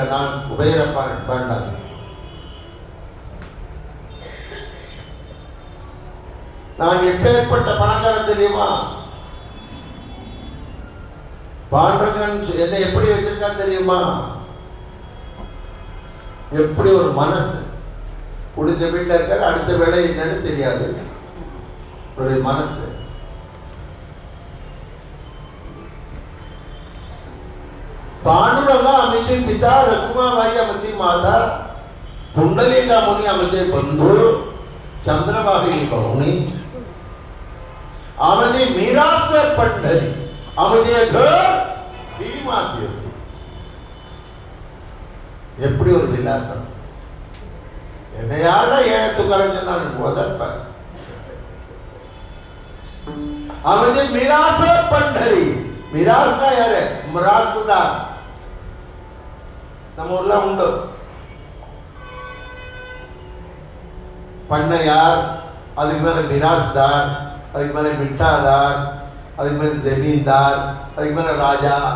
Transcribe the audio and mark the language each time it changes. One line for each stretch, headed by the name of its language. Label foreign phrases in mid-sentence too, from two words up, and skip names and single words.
Tamil: நான் குபேர பாண்டாங்க. நான் எப்பேற்பட்ட பணக்காரன் தெரியுமா? பாண்டரங்கன் என்னை எப்படி வச்சிருக்கான் தெரியுமா? எப்படி ஒரு மனசு, குடிசை வீட்டில் இருக்காரு, அடுத்த வேலை என்னன்னு தெரியாது. அவருடைய மனசு
Marathi: पांडुरंगा आमचे पिता रखुमाबाई आमची माता पुंडलिका मुनी आमचे बंधू चंद्रबाई पाहुणी आमचे मिरास पंढरी आमचे घर ही माते
Tamil: எப்படி ஒரு விலாசம். என்னையாட ஏழை துக்காரன் சொன்னான் உதற்ப.
Marathi: आमचे मिरास पंढरी,
Tamil: மிராஸ்னா யாரு? மிராஸ்தார். நம்ம ஊர்ல உண்டு பண்ணையார், அதுக்கு மேல மிராஸ்தார், அதுக்கு மேல மிட்டாதார், அதுக்கு மேல ஜமீன்தார், அதுக்கு மேல ராஜா.